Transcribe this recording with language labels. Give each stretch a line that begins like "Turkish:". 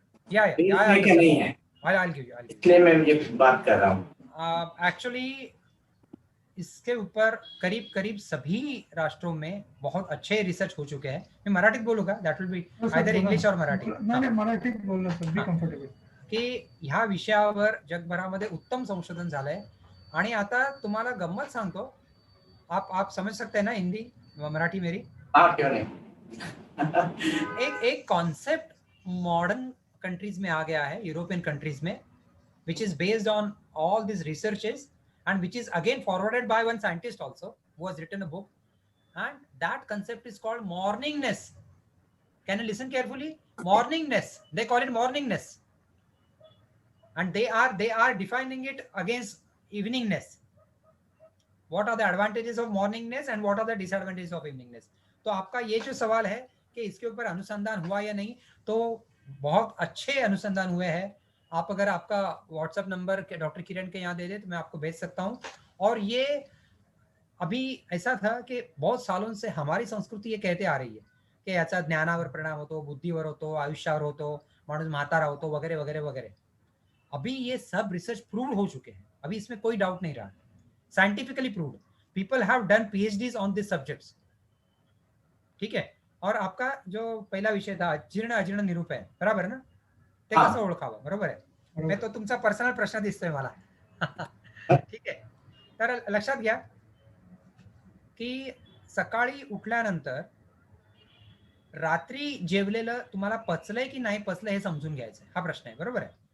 Hindi: या नहीं है, इसलिए मैं ये बात कर रहा हूँ। एक्चुअली इसके ऊपर करीब सभी राष्ट्रों में बहुत अच्छे रिसर्च हो चुके हैं।
Marathi: मैं मराठीत बोलू का?
English: That will be either English और मराठी?
Marathi: नाही मराठीत बोलणं सर,
English: Be comfortable.
Marathi: की ह्या विषयावर जगभरामध्ये उत्तम संशोधन झालंय. आणि आता तुम्हाला गंमत सांगतो,
Hindi: आप समझ सकते हैं ना हिंदी, मराठी मेरी? हाँ क्यों नहीं। एक कॉन्सेप्ट मॉडर्न कंट्रीज में
English: आ गया है, यूरोपियन कंट्रीज में, which is based on all these researches and which is again forwarded by one scientist also who has written a book, and that concept is called morningness. Can you listen carefully? Morningness, they call it morningness, and they are defining it against eveningness. What are the advantages of morningness and what are the disadvantages of eveningness?
Hindi: तो आपका ये जो सवाल है कि इसके ऊपर अनुसंधान हुआ या नहीं, तो बहुत अच्छे अनुसंधान हुए हैं. आप अगर आपका व्हाट्सएप नंबर के डॉक्टर किरण के यहाँ दे दे तो मैं आपको भेज सकता हूँ, और ये अभी ऐसा था कि बहुत सालों से हमारी संस्कृती ये कहते आ रही है की
Marathi: याचा ज्ञानावर परिणाम होतो, बुद्धीवर होतो, आयुष्यावर होतो, माणूस म्हातारा होतो
Hindi: वगैरह वगैरह वगैरह. अभी ये सब रिसर्च प्रूव हो चुके हैं, अभी इसमें कोई डाउट नहीं रहा, scientifically proved.
English: People have done PhDs on this subjects.
Marathi: ठीक आहे.
Hindi: और आपका जो पहिला विषय था जीर्ण अजीर्ण निरूपय,
Marathi: बरोबर ना, ते हा. कसं ओळखावं, बरोबर आहे. मी तो तुमचा पर्सनल प्रश्न दिसतोय मला. ठीक आहे. तर लक्षात घ्या की सकाळी उठल्यानंतर रात्री जेवलेलं तुम्हाला पचलंय की नाही पचलं हे समजून घ्यायचं, हा प्रश्न आहे, बरोबर आहे.